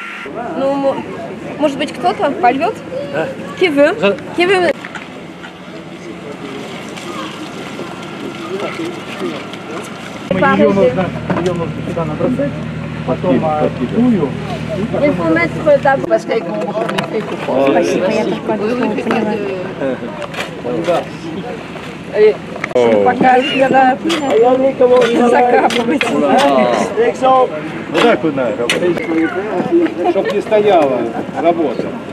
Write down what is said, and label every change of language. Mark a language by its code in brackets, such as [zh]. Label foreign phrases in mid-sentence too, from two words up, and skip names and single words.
[ru] Ну, может быть, кто-то польет? [fr] Qui veut? Qui veut? [ru] Ее нужно сюда набросать, потом тую. [fr] Il faut mettre d'abord. Parce qu'avec mon bras, on fait pour [ru] Спасибо, я так поняла. пока я закапывать. Вот так вот надо работать. Чтоб не стояла работа.